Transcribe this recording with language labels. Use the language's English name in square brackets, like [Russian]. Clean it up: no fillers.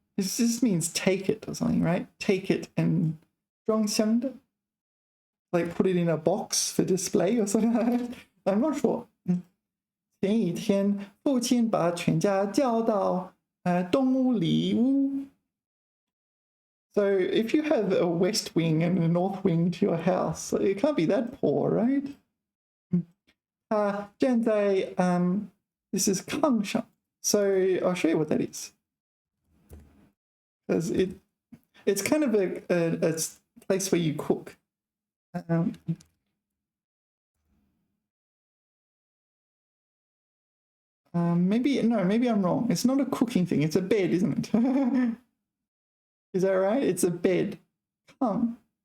[English] This means take it or something, right? Take it and 装箱的. Like put it in a box for display or something like that. I'm not sure. [Chinese] 前一天，父亲把全家叫到东屋里屋。 [English] So if you have a west wing and a north wing to your house, it can't be that poor, right? [Chinese] 他站在 [English] this is [Chinese] 炕上. [English] So I'll show you what that is. Because it's kind of a place where you cook. Maybe I'm wrong. It's not a cooking thing. It's a bed, isn't it? Is that right? It's a bed. Come.